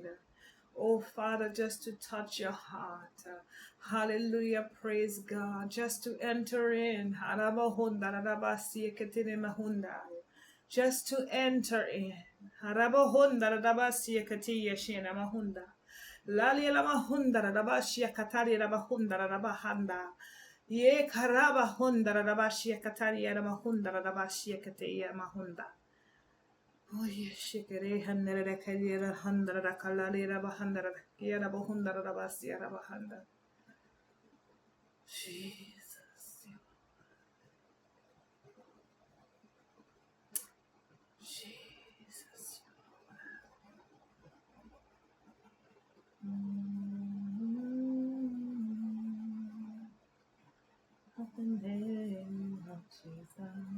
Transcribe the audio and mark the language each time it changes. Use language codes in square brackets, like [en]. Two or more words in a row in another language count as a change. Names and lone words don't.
[en] Oh, Father, just to touch your heart. Hallelujah. Praise God. Just to enter in. Just to enter in. Lali la mahunda rabashia katari rabahunda rabahanda. Ye karaba hunda rabashia katari rabahunda rabashia katia mahunda. Oh, yes, shikere handere kaliera handara kalali rabahanda yara bahunda rabasia rabahanda. Jesus. Jesus. Of the name of Jesus.